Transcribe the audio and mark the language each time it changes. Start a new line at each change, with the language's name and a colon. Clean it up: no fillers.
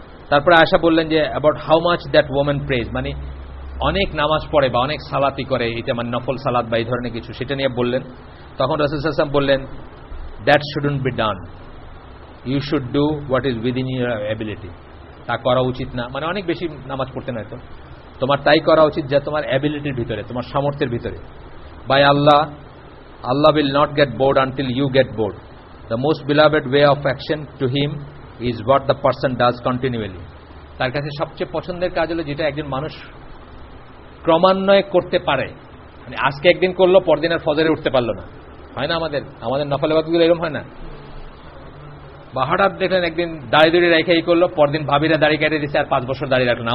Bangla: তারপরে আয়েশা বললেন যে
English: about how much that woman prays,
Bangla: মানে অনেক নামাজ পড়ে বা অনেক সালাতি করে, এটা মানে নফল সালাত বা এই ধরনের কিছু, সেটা নিয়ে বললেন। তখন রাসূল সাল্লাল্লাহু আলাইহি ওয়াসাল্লাম বললেন
English: That shouldn't be done, you should do what is within your ability. তা করা উচিত না, মানে অনেক বেশি নামাজ পড়তে নয় তো, তোমার তাই করা উচিত যা তোমার অ্যাবিলিটির ভিতরে, তোমার সামর্থ্যের ভিতরে। By Allah, Allah will not get bored until you get bored. The most beloved way of action to him is what the person does continually.
Bangla: তার কাছে সবচেয়ে পছন্দের কাজ হলো যেটা একজন মানুষ ক্রমান্বয়ে করতে পারে, মানে আজকে একদিন করলো পরদিন আর ফজরে উঠতে পারলো না, হয় না? আমাদের নফল ইবাদতগুলো এরকম হয় না? বা হঠাৎ দেখলেন একদিন দাড়ি রেখেই করলো, পরদিন ভাবিরা দাড়ি কেটে দিচ্ছে আর 5 বছর দাড়ি রাখলো না।